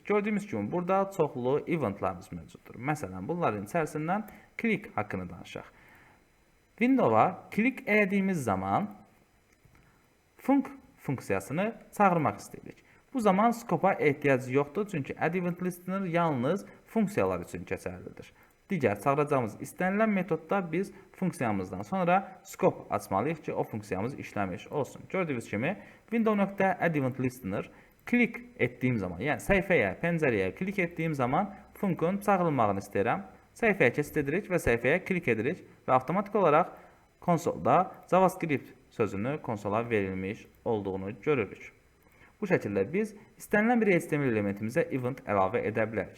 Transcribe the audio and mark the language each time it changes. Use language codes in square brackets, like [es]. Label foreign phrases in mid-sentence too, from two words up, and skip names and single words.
[az] Gördüyümüz kimi burada çoxlu eventlarımız mövcuddur. Məsələn, bunların içərisindən click haqqını danışaq. Window'a klik elədiyimiz zaman funksiyasını çağırmaq istəyirik. Bu zaman scope-a ehtiyac yoxdur, çünki [en] add event listener [az] yalnız funksiyalar üçün keçərlidir. Digər çağıracağımız istənilən metodda biz funksiyamızdan sonra scope açmalıyıq ki, o funksiyamız işləmiş olsun. Gördüyünüz kimi [en] window.add event listener [az] klik etdiyim zaman, yəni səhifəyə, pəncərəyə klik etdiyim zaman funkun çağırılmağını istəyirəm. Səhifəyə keçid edirik və səhifəyə klik edirik və avtomatik olaraq konsolda JavaScript sözünü konsola verilmiş olduğunu görürük. Bu şəkildə biz istənilən bir HTML elementimizə event əlavə edə bilərik.